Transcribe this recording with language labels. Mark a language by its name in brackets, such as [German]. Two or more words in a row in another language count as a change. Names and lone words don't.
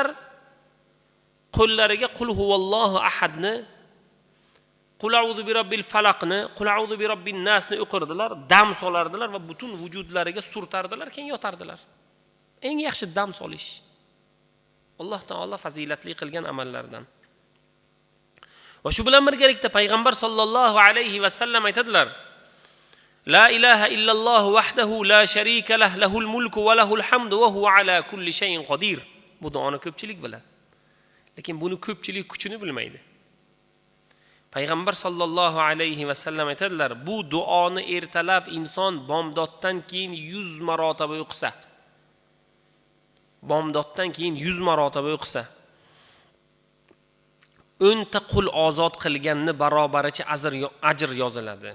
[Uzbek] Qo'llariga [Arabic] قل هو الله أحد, قل أعوذ برب الفلق, قل أعوذ برب الناس [Uzbek] o'qirdilar, dam solardilar va butun vujudlariga surtardilar, keyin yotardilar. Eng yaxshi dam solish Alloh taolo fazilatli qilgan amallardan. Va shu bilan birgalikda payg'ambar [Arabic] صلى الله عليه وسلم aytadilar: لا إله إلا الله وحده لا شريك له له الملك وله الحمد وهو على كل شيء قدير. [Uzbek] Bu duoni ko'pchilik biladi. Lekin buni ko'pchilik kuchini bilmaydi. Payg'ambar [Arabic] صلى الله عليه وسلم [Uzbek] aytadilar: bu duoni ertalab inson bomdoddan keyin 100 marotaba o'qisa, bomdoddan keyin 100 marotaba o'qisa, 10 ta qul ozod qilganni barobaricha ajr yoziladi.